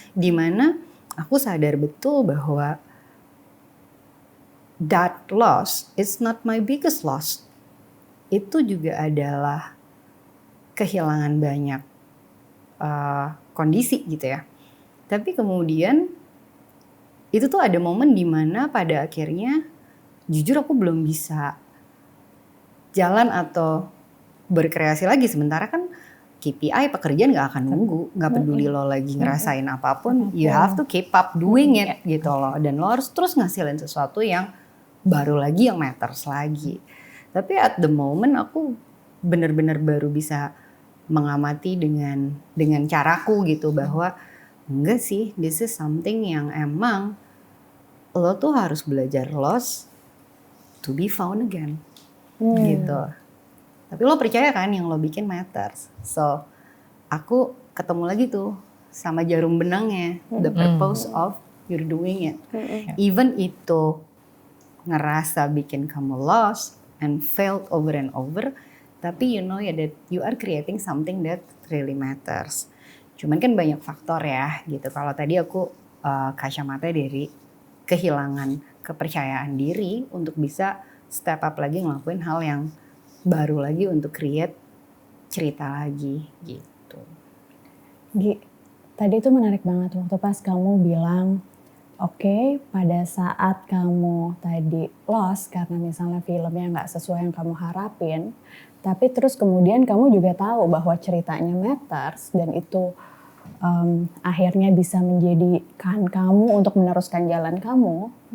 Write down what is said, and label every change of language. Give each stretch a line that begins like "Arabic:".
Indonesian: Dimana aku sadar betul bahwa
English: that loss is not my biggest loss.
Indonesian: Itu juga adalah kehilangan banyak kondisi gitu ya. Tapi kemudian itu tuh ada momen dimana pada akhirnya jujur aku belum bisa jalan atau berkreasi lagi. Sementara kan KPI pekerjaan gak akan nunggu. Gak peduli lo lagi ngerasain apapun.
English: You have to keep up doing it gitu loh.
Indonesian: Dan lo harus terus ngasilin sesuatu yang baru lagi, yang matters lagi. Tapi
English: at the moment
Indonesian: aku benar-benar baru bisa mengamati dengan caraku gitu. Bahwa enggak sih,
English: this is something
Indonesian: yang emang lo tuh harus belajar
English: loss to be found again.
Indonesian: Gitu. Tapi lo percaya kan yang lo bikin matters. So aku ketemu lagi tuh sama jarum benangnya,
English: the purpose of you're doing it. Even
Indonesian: itu ngerasa bikin kamu
English: lost and failed over and over, tapi you know ya that you are creating something that really matters.
Indonesian: Cuman kan banyak faktor ya gitu. Kalau tadi aku kacamata dari kehilangan kepercayaan diri untuk bisa step up lagi ngelakuin hal yang baru lagi untuk create cerita lagi gitu. Gi, tadi itu menarik banget waktu pas kamu bilang, oke, pada saat kamu tadi lost karena misalnya filmnya nggak sesuai yang kamu harapin, tapi terus kemudian kamu juga tahu bahwa ceritanya matters dan itu akhirnya bisa menjadikan kamu untuk meneruskan jalan kamu.